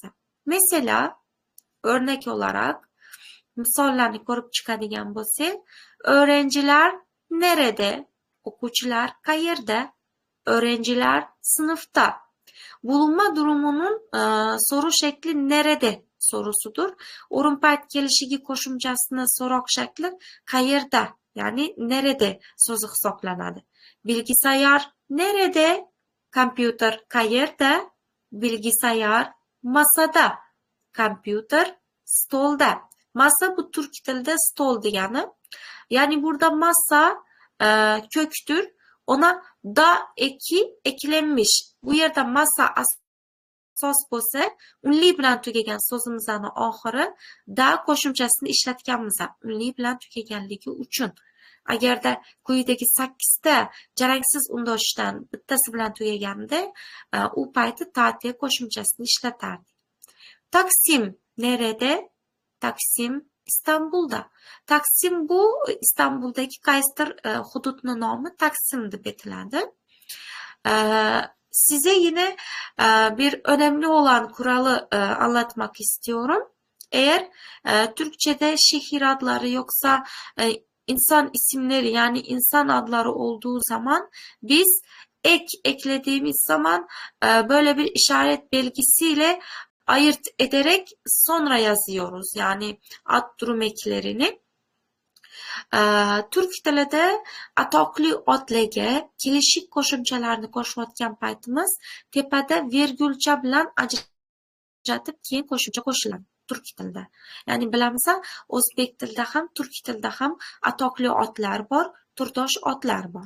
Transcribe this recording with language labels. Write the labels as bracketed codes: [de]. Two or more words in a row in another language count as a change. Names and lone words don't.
[tr] Mesela örnek olarak [uz] misollarni ko'rib chiqadigan bo'lsak, [tr] öğrenciler nerede? [uz] O'quvchilar qayerda? [tr] Öğrenciler sınıfta. Bulunma durumunun soru şekli nerede sorusudur. [uz] O'rin payt kelishigi qo'shimchasini so'roq shakli qayerda, ya'ni nerede so'zi hisoblanadi. [tr] Bilgisayar nerede? [uz] Kompyuter qayerda? [tr] bilgisayar, masada, [uz] kompyuter, stolda. Masa bu Türk tilida stol degani. [tr] Yani burada masa köktür. Ona da eki eklenmiş. [uz] Bu yerda masa asos bo'lsa, unli bilan tugagan so'zimizning oxiri da qo'shimchasini ishlatganmiz. Unli bilan tugaganligi uchun. Agarda quyidagi 8 ta jarangsiz undoshdan bittasi bilan tugaganida, u payti tate qo'shimchasini ishlatardik. [tr] Taksim nerede? Taksim İstanbul'da. [uz] Taksim bu İstanbul'daki qaysidir hududning nomi Taksim deb aytiladi. [tr] Size yine bir önemli olan kuralı anlatmak istiyorum. Eğer Türkçe'de şehir adları yoksa insan isimleri yani insan adları olduğu zaman biz eklediğimiz zaman böyle bir işaret belgisiyle ayırt ederek sonra yazıyoruz. Yani ad durum eklerini. [uz] Turk tilida atoqli otlarga kelishik qo'shimchalarni qo'shayotgan paytimiz tepada vergulcha bilan ajratib keyin qo'shimcha qo'shiladi turk tilida. Ya'ni bilamiz, o'zbek tilida ham, turk tilida ham atoqli otlar bor, turdosh otlar bor.